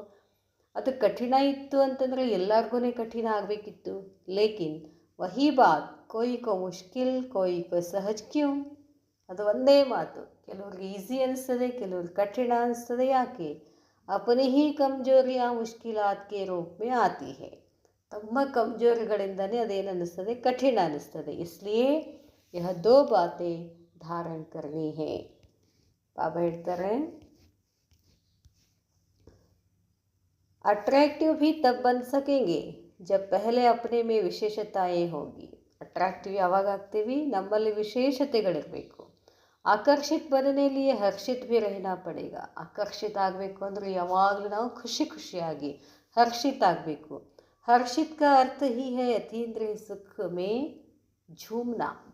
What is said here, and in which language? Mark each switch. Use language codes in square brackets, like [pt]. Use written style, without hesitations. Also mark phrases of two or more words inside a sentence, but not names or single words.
[kn] ಅದು ಕಠಿಣ ಇತ್ತು ಅಂತಂದರೆ ಎಲ್ಲರಿಗೂ ಕಠಿಣ ಆಗಬೇಕಿತ್ತು. [hi] लेकिन वही बात कोई को मुश्किल कोई को सहज क्यूँ. [kn] ಅದು ಒಂದೇ ಮಾತು, ಕೆಲವ್ರಿಗೆ ಈಸಿ ಅನಿಸ್ತದೆ, ಕೆಲವ್ರಿಗೆ ಕಠಿಣ ಅನಿಸ್ತದೆ. ಯಾಕೆ? [hi] अपनी ही कमज़ोरियाँ मुश्किलात के रूप में आती हैं. [kn] ತಮ್ಮ ಕಮ್ಜೋರಿಗಳಿಂದನೇ ಅದೇನು ಅನ್ನಿಸ್ತದೆ, ಕಠಿಣ ಅನ್ನಿಸ್ತದೆ. [hi] इसलिए यह दो बातें धारण करनी हैं. [kn] ಬಾಬಾ ಹೇಳ್ತಾರೆ, [hi] अट्रैक्टिव भी तब बन सकेंगे जब पहले अपने में विशेषताएँ होंगी. [kn] ಅಟ್ರಾಕ್ಟಿವ್ ಯಾವಾಗ ಆಗ್ತೀವಿ, ನಮ್ಮಲ್ಲಿ ವಿಶೇಷತೆಗಳಿರಬೇಕು. [hi] आकर्षित बनने लिए हर्षित भी रहना पड़ेगा. [kn] ಆಕರ್ಷಿತ ಆಗಬೇಕು ಅಂದರೆ ಯಾವಾಗಲೂ ನಾವು ಖುಷಿಯಾಗಿ ಹರ್ಷಿತ್ ಆಗಬೇಕು. [hi] हर्षित का अर्थ ही है अतींद्रिय सुख में झूमना.